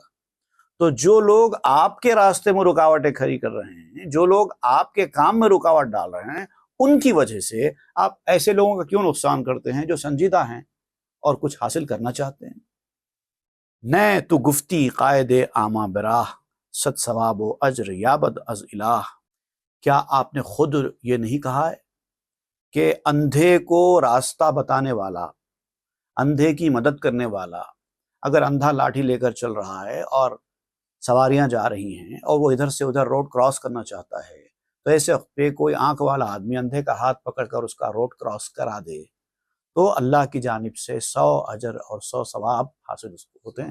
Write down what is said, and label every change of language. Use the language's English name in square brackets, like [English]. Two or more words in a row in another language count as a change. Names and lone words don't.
[Urdu] تو جو لوگ آپ کے راستے میں رکاوٹیں کھڑی کر رہے ہیں، جو لوگ آپ کے کام میں رکاوٹ ڈال رہے ہیں، ان کی وجہ سے آپ ایسے لوگوں کا کیوں نقصان کرتے ہیں جو سنجیدہ ہیں اور کچھ حاصل کرنا چاہتے ہیں؟ [Persian] نئے تو گفتی قائد آما براہ، صد ثواب و اجر یابد از الہ، [Urdu] کیا آپ نے خود یہ نہیں کہا ہے کہ اندھے کو راستہ بتانے والا، اندھے کی مدد کرنے والا، اگر اندھا لاٹھی لے کر چل رہا ہے اور سواریاں جا رہی ہیں اور وہ ادھر سے ادھر روڈ کراس کرنا چاہتا ہے، تو ایسے وقت پہ کوئی آنکھ والا آدمی اندھے کا ہاتھ پکڑ کر اس کا روڈ کراس کرا دے تو اللہ کی جانب سے 100 اجر اور 100 ثواب حاصل اس کو ہوتے ہیں۔